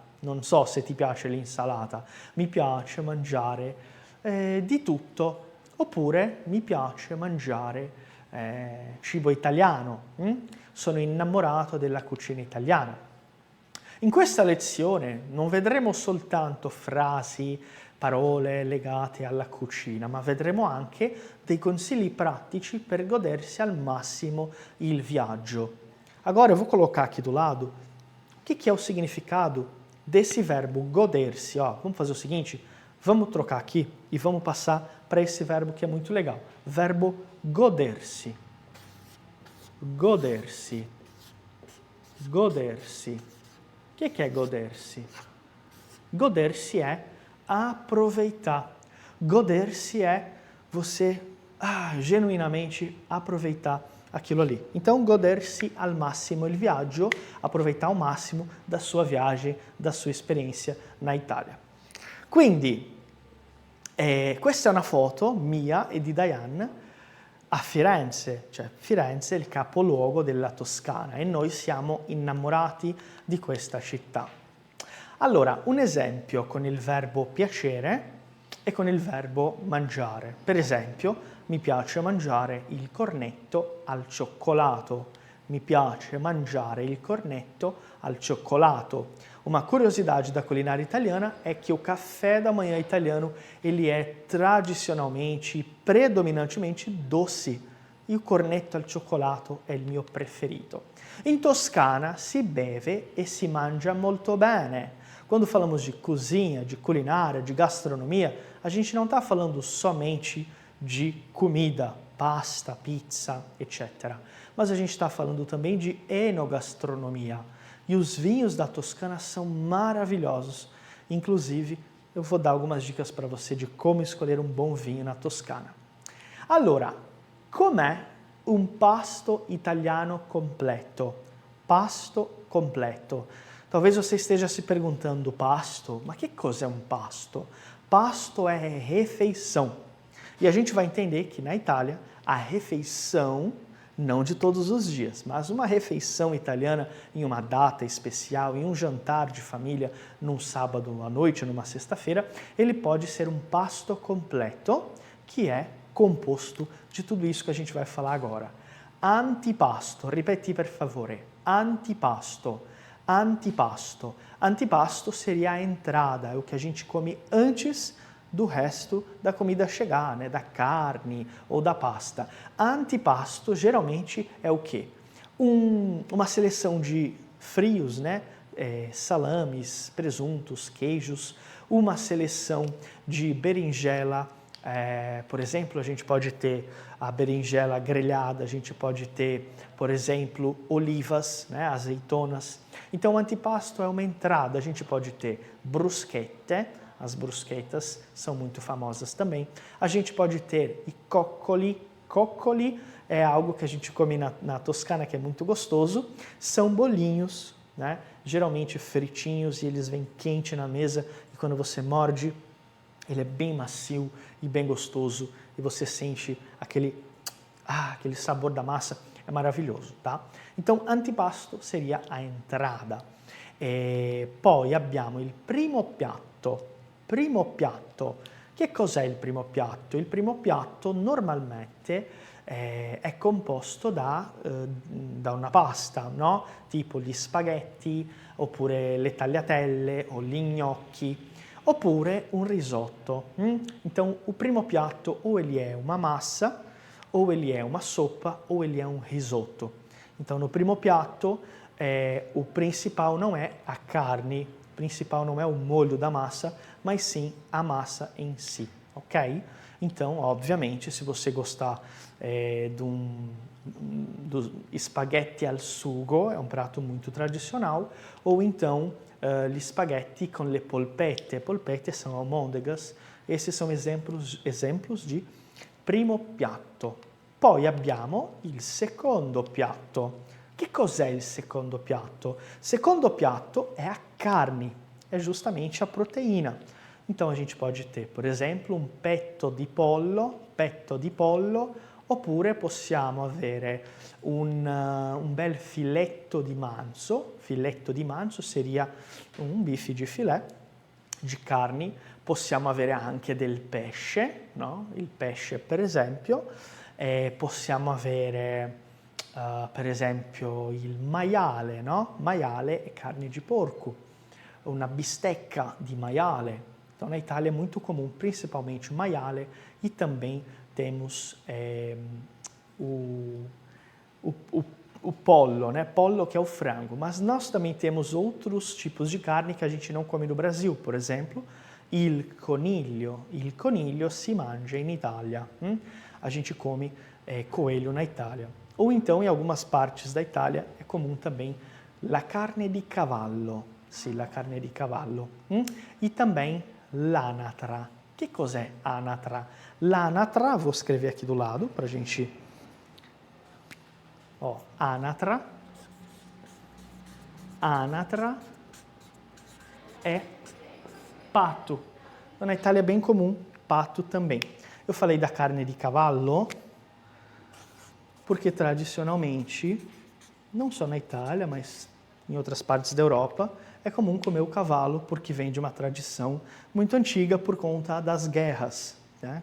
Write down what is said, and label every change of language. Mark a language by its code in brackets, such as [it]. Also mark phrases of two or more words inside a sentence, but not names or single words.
[it] Non so se ti piace l'insalata, mi piace mangiare di tutto, oppure mi piace mangiare cibo italiano, sono innamorato della cucina italiana. In questa lezione non vedremo soltanto frasi, parole legate alla cucina, ma vedremo anche dei consigli pratici per godersi al massimo il viaggio. [pt] Agora eu vou colocar aqui do lado o que é o significado desse verbo goder-se. Vamos fazer o seguinte, vamos trocar aqui e vamos passar para esse verbo que é muito legal. Verbo goder-se. Goder-se. Goder-se. O que é goder-se? Goder-se é aproveitar. Goder-se é você genuinamente aproveitar aquilo ali. Então, [it] godersi al massimo il viaggio, [pt] aproveitar ao máximo da sua viagem, da sua esperienza na Italia. [it] Quindi, questa è una foto mia e di Diane a Firenze, cioè Firenze è il capoluogo della Toscana e noi siamo innamorati di questa città. Allora, un esempio con il verbo piacere e con il verbo mangiare. Per esempio, mi piace mangiare il cornetto al cioccolato. Mi piace mangiare il cornetto al cioccolato. [pt] Uma curiosidade da culinária italiana é que o café da manhã italiano ele é tradicionalmente, predominantemente doce. E o [it] cornetto al cioccolato è il mio preferito. In Toscana si beve e si mangia molto bene. [pt] Quando falamos de cozinha, de culinária, de gastronomia, a gente não está falando somente de comida, pasta, pizza, etc. Mas a gente está falando também de enogastronomia. E os vinhos da Toscana são maravilhosos. Inclusive, eu vou dar algumas dicas para você de como escolher um bom vinho na Toscana. [it] Allora, com'è un pasto italiano completo? Pasto completo. [pt] Talvez você esteja se perguntando, pasto? Mas que coisa é um pasto? Pasto é refeição. E a gente vai entender que na Itália, a refeição, não de todos os dias, mas uma refeição italiana em uma data especial, em um jantar de família, num sábado à noite, numa sexta-feira, ele pode ser um pasto completo, que é composto de tudo isso que a gente vai falar agora. [it] Antipasto, ripeti per favore, antipasto. Antipasto. [pt] Antipasto seria a entrada, é o que a gente come antes do resto da comida chegar, né? Da carne ou da pasta. Antipasto geralmente é o quê? Uma seleção de frios, né? Salames, presuntos, queijos, uma seleção de berinjela, Por exemplo, a gente pode ter a berinjela grelhada, a gente pode ter, por exemplo, olivas, né, azeitonas. Então, o antipasto é uma entrada, a gente pode ter bruschette, as bruschettas são muito famosas também. A gente pode ter [it] i coccoli, [pt] coccoli é algo que a gente come na Toscana, que é muito gostoso, são bolinhos, né, geralmente fritinhos, e eles vêm quente na mesa, e quando você morde, ele é bem macio e bem gostoso, e você sente aquele sabor da massa, é maravilhoso, tá? Então, antipasto seria a entrada. [it] Poi abbiamo il primo piatto. Primo piatto. Che cos'è il primo piatto? Il primo piatto normalmente è composto da una pasta, no? Tipo gli spaghetti, oppure le tagliatelle o gli gnocchi, oppure un risotto. [pt] Então, o [it] primo piatto [pt] ou ele é uma massa, ou ele é uma sopa, ou ele é um risoto. Então, no [it] primo piatto, [pt] o principal não é a carne, o principal não é o molho da massa, mas sim a massa em si, ok? Então, obviamente, se você gostar do [it] spaghetti al sugo, [pt] é um prato muito tradicional, ou então [it] gli spaghetti con le polpette. [pt] Polpette são almôndegas. Esses são exemplos de [it] primo piatto. Poi abbiamo il secondo piatto. Che cos'è il secondo piatto? Secondo piatto [pt] è a carne, è justamente a proteína. Então a gente pode ter, por exemplo, [it] un petto di pollo, oppure possiamo avere un bel filetto di manzo. Filetto di manzo seria un bife di filet di carni. Possiamo avere anche del pesce, no? Il pesce per esempio. Possiamo avere per esempio il maiale, no? Maiale è carne di porco, una bistecca di maiale. [pt] Então, na Itália é muito comum, principalmente o maiale, e também temos o pollo, né? Pollo que é o frango. Mas nós também temos outros tipos de carne que a gente não come no Brasil. Por exemplo, [it] il coniglio. Il coniglio si mangia in Italia. [pt] A gente come coelho na Itália. Ou então, em algumas partes da Itália, é comum também [it] la carne di cavallo. Sì, la carne di cavallo. [pt] E também [it] l'anatra. Que cos'è anatra? L'anatra, [pt] vou escrever aqui do lado para a gente... Ó, anatra. Anatra é pato. Na Itália é bem comum, pato também. Eu falei da carne de cavallo, porque tradicionalmente, não só na Itália, mas em outras partes da Europa, é comum comer o cavalo, porque vem de uma tradição muito antiga por conta das guerras, né?